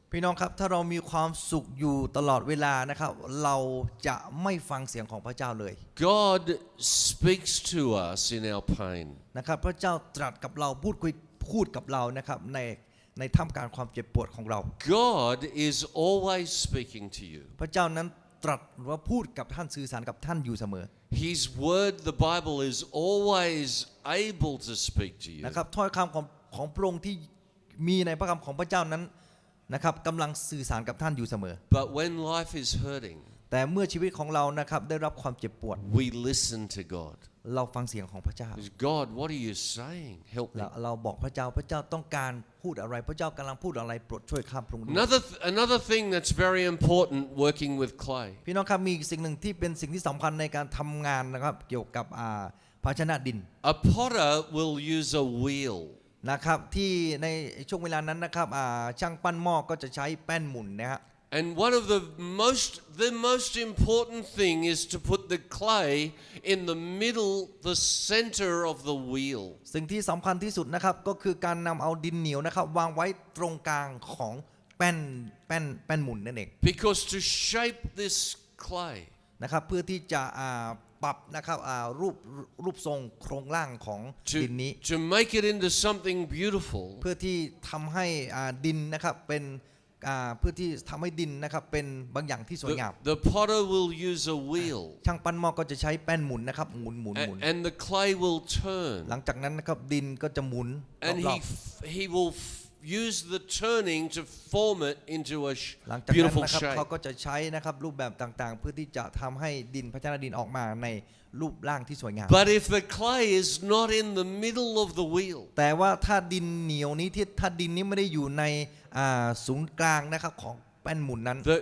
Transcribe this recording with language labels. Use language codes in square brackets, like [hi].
[th] พี่น้องครับถ้าเรามีความสุขอยู่ตลอดเวลานะครับเราจะไม่ฟังเสียงของพระเจ้าเลย [en] God speaks to us in our pain. [th] นะครับพระเจ้าตรัสกับเราพูดกับเรานะครับในท่ามกลางความเจ็บปวดของเรา [en] God is always speaking to you. [th] พระเจ้านั้นตรัสว่าพูดกับท่านสื่อสารกับท่านอยู่เสมอ [en] His word, the Bible, is always able to speak to you. [th] นะครับถ้อยคำของพระองค์ที่มีในพระคำของพระเจ้านั้นนะครับกำลังสื่อสารกับท่านอยู่เสมอ [en] But when life is hurting, [th] แต่เมื่อชีวิตของเรานะครับได้รับความเจ็บปวด [en] we listen to God. [th] เราฟังเสียงของพระเจ้า [en] God, what are you saying? Help me. [th] เราบอกพระเจ้าต้องการพูดอะไรพระเจ้ากำลังพูดอะไรโปรดช่วยข้ามพระองค์ด้วย [en] Another thing that's very important working with clay. [th] พี่น้องครับมีสิ่งหนึ่งที่เป็นสิ่งที่สำคัญในการทำงานนะครับเกี่ยวกับภาชนะดิน [en] A potter will use a wheel. [th] นะครับที่ในช่วงเวลานั้นนะครับช่างปั้นหม้อก็จะใช้แป้นหมุนนะฮะ [en] And one of the most important thing is to put the clay in the middle, the center of the wheel. [th] สิ่งที่สำคัญที่สุดนะครับก็คือการนำเอาดินเหนียวนะครับวางไว้ตรงกลางของแป้นหมุนนั่นเอง [en] Because to shape this clay, [th] นะครับเพื่อที่จะปรับนะครับรูปทรงโครงร่างของดินนี้ [en] to make it into something beautiful, [th] เพื่อที่ทำให้ดินนะครับเป็นเพื่อที่ทำให้ดินนะครับเป็นบางอย่างที่สวยงาม [en] the potter will use a wheel, [th] ช่างปั้นหม้อก็จะใช้แป้นหมุนนะครับหมุน [en] and the clay will turn, [th] หลังจากนั้นนะครับดินก็จะหมุน [en] and [th] รอบ [en] he will use the turning to form it into a [th] หลังจากนั้น [en] beautiful [th] นะครับ [en] shape. [th] เขาก็จะใช้นะครับรูปแบบต่างๆ เพื่อที่จะทำให้ดินภาชนะดินออกมาในรูปร่างที่สวยงาม [en] But if the clay is not in the middle of the wheel, [th] แต่ว่าถ้าดินเหนียวนี้ถ้าดินนี้ไม่ได้อยู่ในศูนย์กลางนะครับของแป้นหมุนนั้น